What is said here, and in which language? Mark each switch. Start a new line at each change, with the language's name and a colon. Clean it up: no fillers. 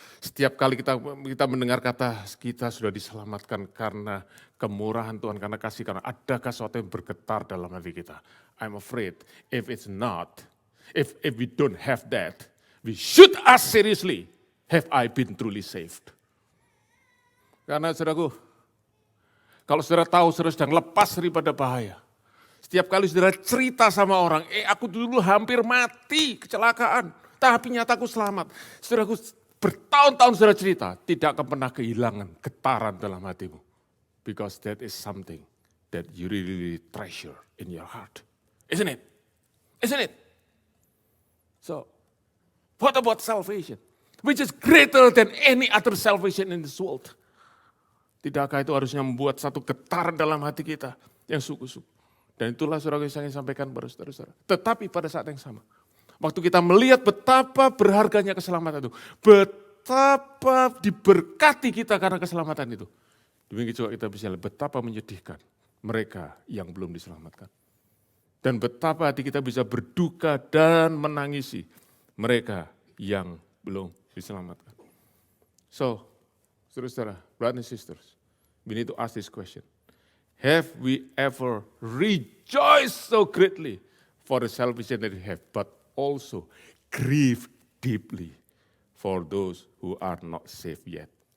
Indonesian: Setiap kali kita mendengar kata kita sudah diselamatkan karena kemurahan Tuhan, karena kasih, karena adakah sesuatu yang bergetar dalam hati kita?
English: I'm afraid if it's not, if we don't have that, we should ask seriously, have I been truly saved?
Indonesian: Karena saudaraku, kalau saudara tahu saudara sedang lepas daripada bahaya, setiap kali saudara cerita sama orang, aku dulu hampir mati kecelakaan, tapi nyata aku selamat. Saudaraku, bertahun-tahun saudara cerita, tidak akan pernah kehilangan getaran dalam hatimu.
English: Because that is something that you really treasure in your heart. Isn't it? Isn't it? So, what about salvation? Which is greater than any other salvation in this world.
Indonesian: Tidakkah itu harusnya membuat satu getaran dalam hati kita yang sungguh-sungguh. Dan itulah saudara yang saya ingin sampaikan kepada saudara-saudara. Tetapi pada saat yang sama, waktu kita melihat betapa berharganya keselamatan itu, betapa diberkati kita karena keselamatan itu, demikian juga kita bisa lihat betapa menyedihkan mereka yang belum diselamatkan. Dan betapa hati kita bisa berduka dan menangisi mereka yang belum diselamatkan.
English: So, saudara-saudara, brothers and sisters, we need to ask this question. Have we ever rejoiced so greatly for the salvation that we have, but also grieve deeply for those who are not saved yet?